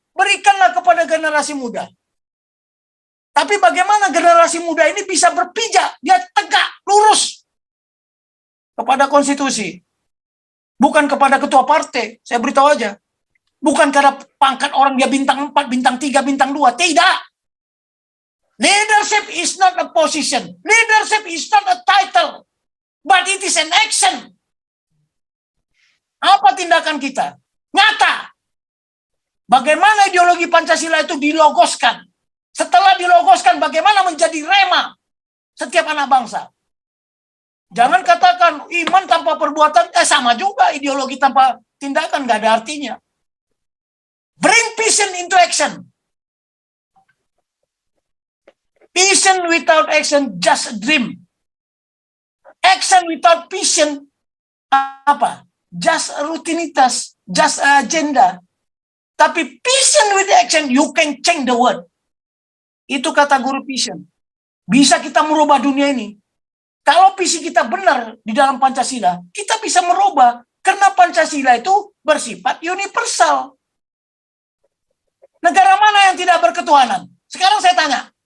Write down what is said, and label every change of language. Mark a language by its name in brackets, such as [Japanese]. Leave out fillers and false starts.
[Indonesian] Berikanlah kepada generasi muda. Tapi bagaimana generasi muda ini bisa berpijak, dia tegak, lurus kepada konstitusi. Bukan kepada ketua partai, saya beritahu aja. Bukan karena pangkat orang dia bintang 4, bintang 3, bintang 2, tidak. [English] Leadership is not a position. Leadership is not a title. But it is an action. [Indonesian] Apa tindakan kita? Nyata. Bagaimana ideologi Pancasila itu dilogoskan. Setelah dilogoskan, bagaimana menjadi rema setiap anak bangsa. Jangan katakan iman tanpa perbuatan, sama juga ideologi tanpa tindakan, nggak ada artinya. [English] Bring vision into action. Vision without action, just a dream. Action without vision, [Indonesian] apa? [English] Just [Indonesian] rutinitas, [English] just agenda. [Indonesian] Tapi [English] vision with action, you can change the world. [Indonesian] Itu kata guru vision. Bisa kita merubah dunia ini. Kalau visi kita benar di dalam Pancasila, kita bisa merubah. Karena Pancasila itu bersifat universal. Negara mana yang tidak berketuhanan? Sekarang saya tanya.